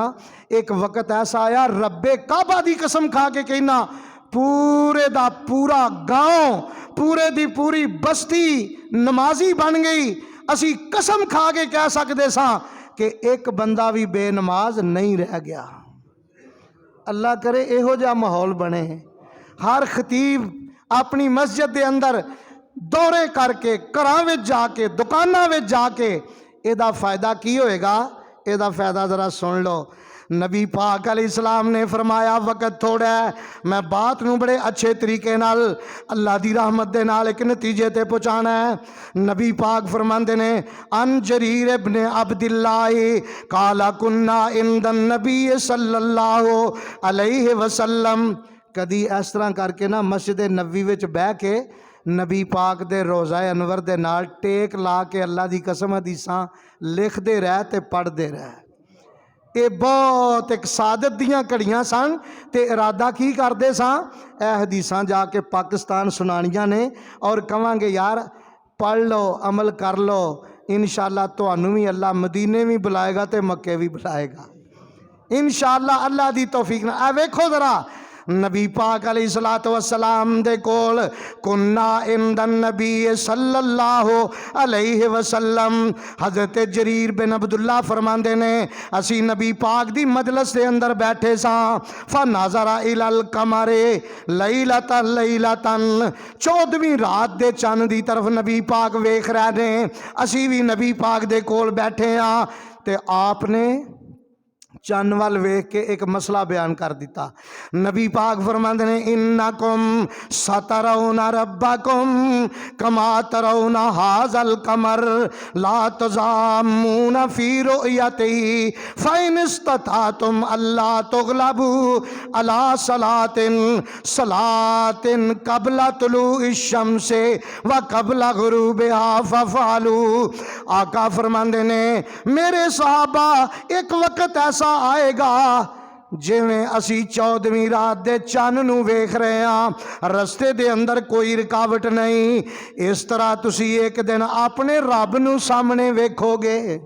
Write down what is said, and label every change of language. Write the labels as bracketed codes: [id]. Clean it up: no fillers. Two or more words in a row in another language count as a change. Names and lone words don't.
[ur] ایک وقت ایسا آیا, [pa] ربِ کعبہ دی قسم کھا کے کہنا پورے دا پورا پنڈ، پورے دی پوری بستی نمازی بن گئی. اسیں قسم کھا کے کہہ سکدے ساں کہ اک بندہ وی بے نماز نہیں رہ گیا. اللہ کرے ایہو جیہا ماحول بنے۔ ہر خطیب اپنی مسجد دے اندر دورے کرکے، گھراں وچ جا کے، دکاناں وچ جا کے، ایہدا فائدہ کی ہووے گا، ایہدا فائدہ ذرا سن لو. نبی پاک علیہ السلام نے فرمایا وقت تھوڑا اے، میں گل نوں بڑے اچھے طریقے نال اللہ دی رحمت دے نال اک نتیجے تے پہنچانا اے. نبی پاک فرماندے نے [ar] عن جرير بن عبد الله قال كنا عند النبي صلى الله عليه وسلم. [pa] کدی اس طرح کرکے نہ مسجد نبوی وچ بہہ کے نبی پاک دے روضہ انور دے نال ٹیک لا کے اللہ دی قسم حدیثاں لکھدے رہے تے پڑھدے رہے. ایہہ بہت اک سعادت دیاں گھڑیاں سن. تے ارادہ کی کردے ساں، ایہہ حدیثاں جا کے پاکستان سنانیاں نے تے کہاں گے یار پڑھ لو، عمل کر لو، ان شاء اللہ تہانوں وی اللہ مدینے وی بلائے گا تے مکے وی بلائے گا ان شاء اللہ اللہ دی توفیق نال. ویکھو ذرا نبی پاک علیہ الصلوٰۃ والسلام دے کول [ar] كنا عند النبي صلى الله عليه وسلم. [pa] حضرت جریر بن عبداللہ فرماندے نے اسیں نبی پاک دی مجلس دے اندر بیٹھے ساں. [ar] فنظر إلى القمر ليلة [pa] 14ویں رات دے چن دی طرف نبی پاک ویکھ رہے نے. اسیں وی نبی پاک دے کول بیٹھے ہاں تے آپ نے چن ول ویکھ کے اک مسئلہ بیان کر دتا. نبی پاک فرماندے نے [ar] إنكم سترون ربكم كما ترون هذا القمر لا تضامون في رؤيته فإن استطعتم ألا تغلبوا على صلاة قبل طلوع الشمس وقبل غروبها فافعلوا. [pa] آقا فرماندے نے میرے صحابہ اک وقت ایسا آئے گا جیویں اسیں 14ویں رات دے چن نوں ویکھ رہے ہاں، رستے دے اندر کوئی رکاوٹ نہیں. اس طرح تسیں اک دن اپنے رب نوں سامنے ویکھو گے.